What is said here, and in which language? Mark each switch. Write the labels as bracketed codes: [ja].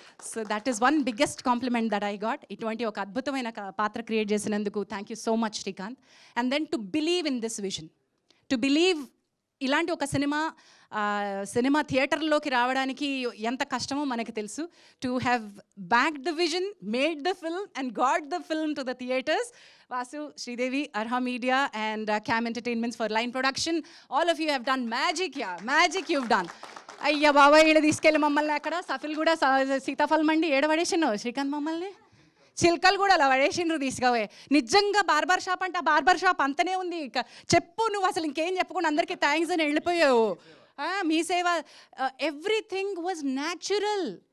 [en] So that is one biggest compliment that I got. [te] ఇటువంటి ఒక అద్భుతమైన పాత్ర క్రియేట్ చేసినందుకు [en] Thank you so much Srikanth. And then to believe [te] in this vision, to believe ఇలాంటి ఒక cinema థియేటర్లోకి రావడానికి ఎంత కష్టమో మనకు తెలుసు. [en] To have backed the vision, made the film and got the film to the theatres. Vasu, Sridevi, Arha Media and Cam Entertainments for line production. All of you have done magic, yeah. Magic you've done. [te] అయ్యా బాబా, ఈడ తీసుకెళ్ళి మమ్మల్ని అక్కడ shuffle కూడా సీతాఫలం మండి ఏడ పడేసిండు శ్రీకాంత్ మమ్మల్ని. చిల్కలు కూడా అలా పడేసిండ్రు తీసుకుపోయి. నిజంగా బార్బర్ షాప్ అంటే ఆ బార్బర్ షాప్ అంతనే ఉంది. చెప్పు నువ్వు అసలు ఇంకేం చెప్పకుండా అందరికీ థ్యాంక్స్ అని వెళ్ళిపోయావు. మీ సేవ, [en] Everything was natural.